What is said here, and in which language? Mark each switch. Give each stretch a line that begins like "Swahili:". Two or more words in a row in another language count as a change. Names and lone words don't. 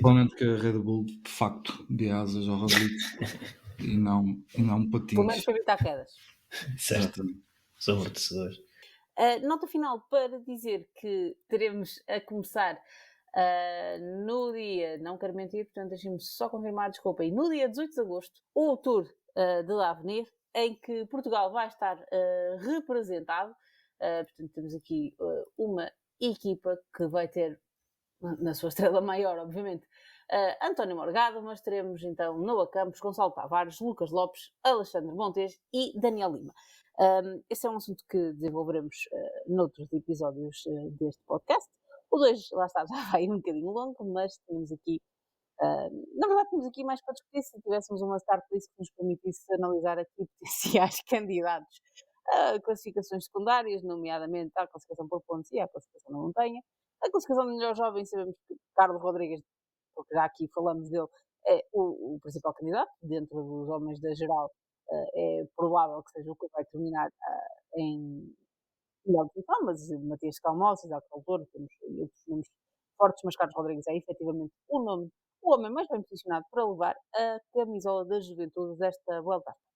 Portuguese: Principalmente que a Red Bull, de facto, dê asas ao Roglic e não patins. Pelo menos para evitar quedas. Certo. São amortecedores. Nota final para dizer que teremos a começar no dia, não quero mentir, portanto deixem-me só confirmar, desculpa, e no dia 18 de agosto, o Tour de l'Avenir, em que Portugal vai estar representado. Portanto, temos aqui uma equipa que vai ter, na sua estrela maior, obviamente, António Morgado, mas teremos então Noah Campos, Gonçalo Tavares, Lucas Lopes, Alexandre Montes e Daniel Lima. Esse é um assunto que desenvolveremos noutros episódios deste podcast. O 2, lá está, já vai um bocadinho longo, mas temos aqui, na verdade, temos aqui mais para discutir. Se tivéssemos uma
English: start list
Portuguese: que nos permitisse analisar aqui potenciais candidatos a classificações secundárias, nomeadamente a classificação por pontos e a classificação na montanha. A classificação de melhor jovem, sabemos que Carlos Rodrigues, porque já aqui falamos dele, é o principal candidato. Dentro dos homens da geral, é provável que seja o que vai terminar em melhor posição, mas Matias Calmos, Isaac Autor, temos outros nomes fortes, mas Carlos Rodrigues é efetivamente o homem mais bem posicionado para levar a camisola da juventude desta Vuelta.